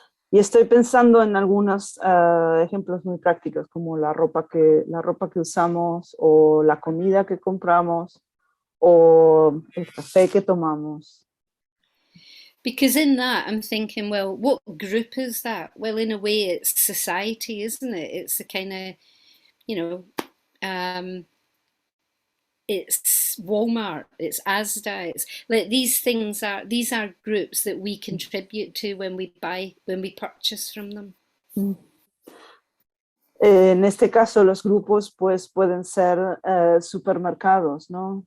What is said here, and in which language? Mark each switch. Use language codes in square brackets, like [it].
[es] Y estoy pensando en algunos ejemplos muy prácticos, como la ropa que usamos o la comida que compramos o el café que tomamos. [en] Because in that, I'm thinking, well, what group is that? Well, in a way, it's society, isn't it? It's the kind of, you know, um, it's Walmart, it's Asda, it's like these are groups that we contribute to when we purchase from them. Mm. [es] En este caso, los grupos pues, pueden ser supermercados, ¿no?